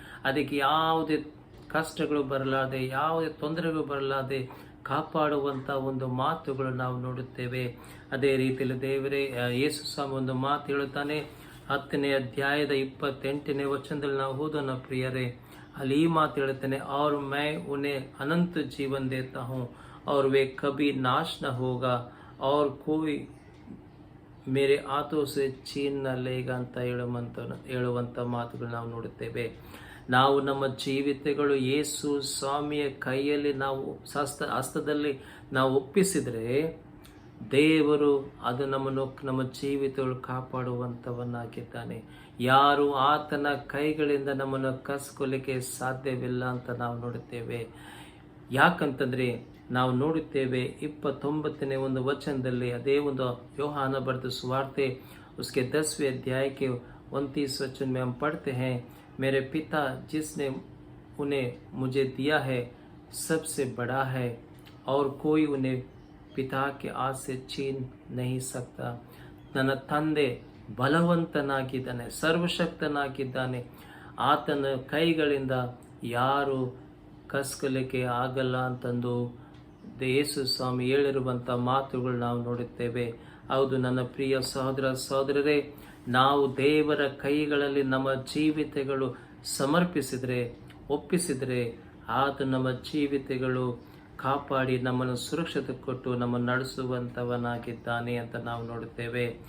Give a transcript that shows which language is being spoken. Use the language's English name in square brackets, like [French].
[Kannada] ಅದಕ್ಕೆ ಯಾವುದೇ ಕಷ್ಟಗಳು ಬರಲಾದೆ, ಯಾವುದೇ ತೊಂದರೆಗಳು ಬರಲಾದೆ ಕಾಪಾಡುವಂತ ಒಂದು ಮಾತುಗಳು ನಾವು ನೋಡುತ್ತೇವೆ. ಅದೇ ರೀತಿಯಲ್ಲಿ ದೇವರೇ ಯೇಸು ಸ್ವಾಮಿ ಒಂದು ಮಾತು ಹೇಳುತ್ತಾನೆ, 10ನೇ ಅಧ್ಯಾಯದ 28ನೇ ವಚನದಲ್ಲಿ ನಾವು ಓದೋಣ ಪ್ರಿಯರೇ. ಅಲ್ಲಿ ಈ ಮಾತು ಹೇಳುತ್ತಾನೆ, [Hindi] और मैं उन्हें अनंत जीवन देता हूँ और वे कभी नाश न होगा और कोई मेरे हाथों से छीन न लेगा [Kannada] ಅಂತ ಹೇಳುವಂತ ಮಾತುಗಳು ನಾವು ನೋಡುತ್ತೇವೆ. ನಾವು ನಮ್ಮ ಜೀವಿತಗಳು ಯೇಸು ಸ್ವಾಮಿಯ ಕೈಯಲ್ಲಿ ನಾವು ಹಸ್ತದಲ್ಲಿ ನಾವು ಒಪ್ಪಿಸಿದರೆ ದೇವರು ಅದು ನಮ್ಮ ಜೀವಿತಗಳು ಕಾಪಾಡುವಂಥವನ್ನಾಗಿದ್ದಾನೆ. ಯಾರು ಆತನ ಕೈಗಳಿಂದ ನಮ್ಮನ್ನು ಕಸ್ಕೊಲಿಕ್ಕೆ ಸಾಧ್ಯವಿಲ್ಲ ಅಂತ ನಾವು ನೋಡುತ್ತೇವೆ. ಯಾಕಂತಂದರೆ ನಾವು ನೋಡುತ್ತೇವೆ 29ನೇ ಒಂದು ವಚನದಲ್ಲಿ, ಅದೇ ಒಂದು ಯೋಹಾನ ಬರೆದ ಸುವಾರ್ತೆ [Hindi] उसके 10वें अध्याय के 29 वचन में हम पढ़ते हैं, मेरे पिता जिसने उन्हें मुझे दिया है सबसे बड़ा है और कोई उन्हें पिता के हाथ से छीन नहीं सकता. [Kannada] ನನ್ನ ತಂದೆ ಬಲವಂತನಾಗಿದ್ದಾನೆ, ಸರ್ವಶಕ್ತನಾಗಿದ್ದಾನೆ. ಆತನ ಕೈಗಳಿಂದ ಯಾರು ಕಸ್ಕಲಿಕ್ಕೆ ಆಗಲ್ಲ ಅಂತಂದು ಯೇಸು ಸ್ವಾಮಿ ಹೇಳಿರುವಂಥ ಮಾತುಗಳು ನಾವು ನೋಡುತ್ತೇವೆ. ಹೌದು ನನ್ನ ಪ್ರಿಯ ಸಹೋದರ ಸಹೋದರರೇ, ನಾವು ದೇವರ ಕೈಗಳಲ್ಲಿ ನಮ್ಮ ಜೀವಿತಗಳು ಸಮರ್ಪಿಸಿದರೆ, ಒಪ್ಪಿಸಿದರೆ, ಆತ ನಮ್ಮ ಜೀವಿತಗಳು ಕಾಪಾಡಿ ನಮ್ಮನ್ನು ಸುರಕ್ಷತೆ ಕೊಟ್ಟು ನಮ್ಮನ್ನು ನಡೆಸುವಂಥವನಾಗಿದ್ದಾನೆ ಅಂತ ನಾವು ನೋಡುತ್ತೇವೆ.